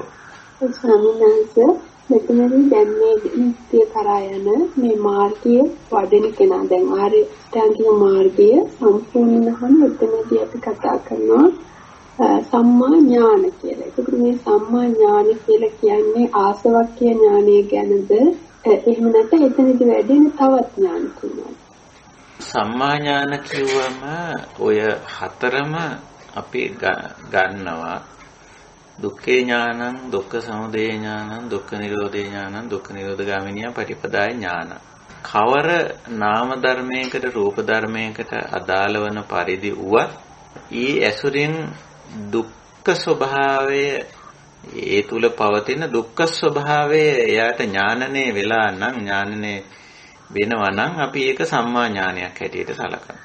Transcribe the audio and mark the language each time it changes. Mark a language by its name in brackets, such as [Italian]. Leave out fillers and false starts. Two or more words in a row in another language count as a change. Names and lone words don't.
[Sinhala] ස්වාමීන් වහන්සේ මෙතනදී දැන් මේ නිත්‍ය කරා යන මේ මාර්ගයේ වඩන කෙනා දැන් ආර්ය අෂ්ටාංගික මාර්ගය සම්පූර්ණවම මෙතනදී අපි කතා කරනවා [Pali] සම්මා ඥාන [Sinhala] කියලා. ඒකට මේ [Pali] සම්මා ඥාන [Sinhala] කියලා කියන්නේ ආසවක්ඛ්‍ය ඥානය ගැනද එහෙම නැත්නම් එතනදී වැඩෙන තවත් ඥාන තුනක්. [Pali] සම්මා ඥාන [Sinhala] කිව්වම ඔය හතරම අපි ගන්නවා. [Pali] දුක්ඛේ ඥානං, දුක්ඛ සමුදය ඥානං, දුක්ඛ නිරෝධේ ඥානං, දුක්ඛ නිරෝධ ගාමිනිය පටිපදාය ඥාන. [Sinhala] කවර නාම ධර්මයකට රූප ධර්මයකට අදාළ වන පරිදි වුවත් ඊ ඇසුරින් දුක්ඛ ස්වභාවය ඒ තුල පවතින දුක්ඛ ස්වභාවය එයාට ඥානනේ වෙලා නම් ඥානනේ වෙනවා නම් අපි ඒක සම්මා ඥානයක් හැටියට සලකනවා.